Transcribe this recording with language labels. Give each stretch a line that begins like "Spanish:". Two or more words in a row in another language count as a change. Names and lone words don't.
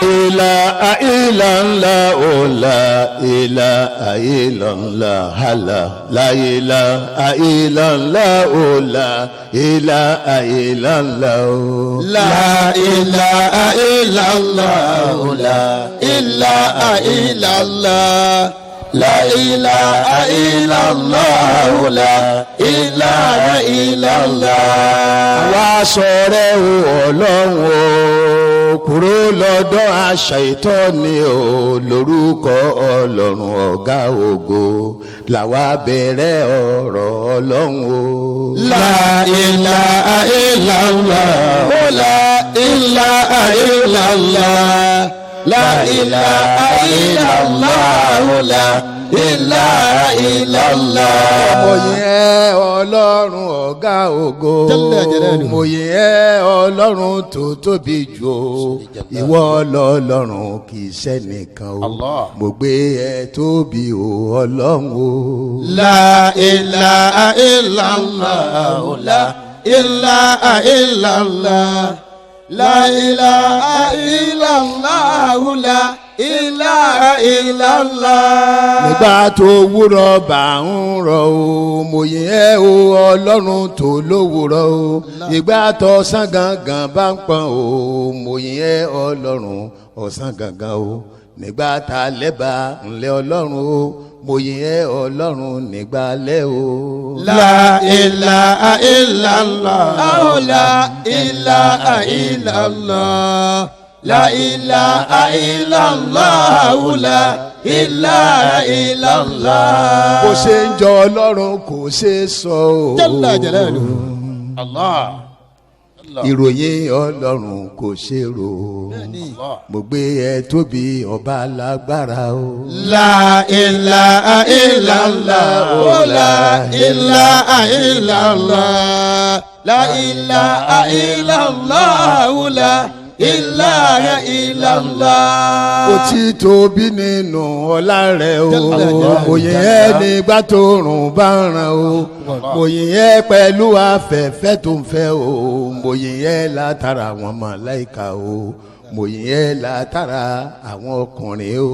Arabic: إله إلا الله لا إله إلا الله لا إله إلا الله لا إله إلا الله لا إله إلا الله، لا إله إلا الله، لا إله إلا الله، لا إله إلا الله.
Yoruba: Àwa sọ̀rẹ́ o Ọlọ́run o kúrò lọ́dọ̀ àṣà ìtọ́ni o lórúkọ Ọlọ́run ọ̀gá ògo làwa bẹ̀rẹ̀ ọ̀rọ̀ Ọlọ́run o.
Arabic: لا إله إلا الله، لا إله إلا الله، لا إله إلا الله، لا إله إلا الله.
Yoruba: Mo yìn Ọlọ́run ọ̀gá ògo mo yìn Ọlọ́run tó tóbi jù o ìwọ lọ́lọ́run kì í ṣẹ́nìkan o mo gbé ẹ tóbi o Ọlọ́run o.
Arabic: لا إله إلا الله، لا إله إلا الله، لا إله إلا الله، لا إله إلا الله.
Yoruba: Nígbà tó wúrọ̀ bá ń rọ̀ o mo yìn ẹ́ o Ọlọ́run tó lówùrọ̀ o ìgbà tó ọ̀sán gangan bá ń pọ́n o mo yìn ẹ́ Ọlọ́run ọ̀sán gangan o nígbà tá a lẹ́bà ńlẹ̀ Ọlọ́run o mo yìn ẹ́ Ọlọ́run nígbà lẹ́ o.
Arabic: لا إله إلا الله، لا إله إلا الله، لا إله إلا الله، لا إله إلا الله.
Yoruba: Bó ṣe ń jọ Ọlọ́run kò ṣe sọ o.
Arabic: جل جلاله. الله.
Yoruba: Ìròyìn Ọlọ́run kò ṣe rò mo gbé ẹ tóbi ọba lágbára o.
Arabic: لا إله إلا الله، لا إله إلا الله، لا إله إلا الله، لا إله إلا الله.
Yoruba: Kò tí tóbi nínú ọlá rẹ̀ o mo yìn ẹ́ nígbà tó rùn bá ràn o mo yìn ẹ́ pẹ̀lú afẹ́fẹ́ tó ń fẹ́ o mo yìn ẹ́ látara àwọn màláíkà o mo yìn ẹ́ látara àwọn ọkùnrin o.